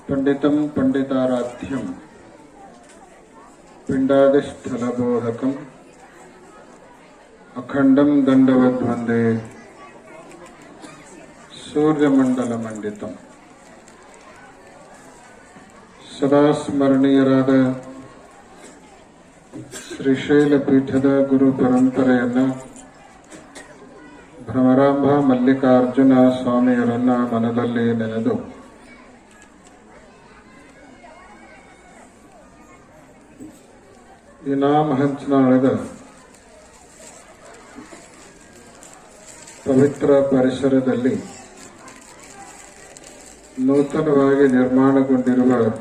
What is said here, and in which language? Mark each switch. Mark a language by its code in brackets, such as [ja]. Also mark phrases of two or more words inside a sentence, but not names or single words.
[sa] पंडितं पंडिताराध्यं पिंडादिस्थलबोधकम् अखंडं दंडवद्वंदे [kn] सूर्यमंडलमंडितम् ಸದಾ ಸ್ಮರಣೀಯರಾದ ಶ್ರೀಶೈಲ ಪೀಠದ ಗುರು ಪರಂಪರೆಯನ್ನ ಭ್ರಮರಾಂಭ ಮಲ್ಲಿಕಾರ್ಜುನ ಸ್ವಾಮಿಯರನ್ನ ಮನದಲ್ಲಿ ನೆನೆದು ಇನಾಮ ಹಂಚನಾಳದ ಪವಿತ್ರ ಪರಿಸರದಲ್ಲಿ ನೂತನವಾಗಿ ನಿರ್ಮಾಣಗೊಂಡಿರುವ